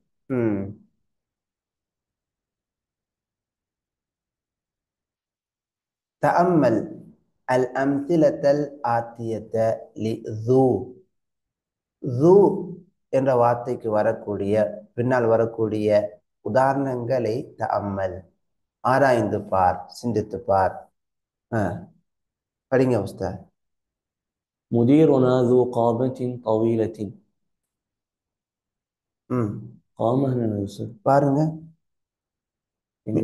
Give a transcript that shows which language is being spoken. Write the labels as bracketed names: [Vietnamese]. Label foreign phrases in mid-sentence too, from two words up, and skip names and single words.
[Arabic] ம் تأمل الأمثلة الآتية لذو. [Tamil] ذو என்ற வார்த்தைக்கு வரக்கூடிய பின்னால் வரக்கூடிய உதாரணங்களை தஅம்மல் ஆராய்ந்து பார், சிந்தித்து பார். ஆ, படிங்க உஸ்தாத். [Arabic] مديرنا ذو قامة طويلة. ம் [Tamil] قامة என்ன சார்? பாருங்க, எங்க?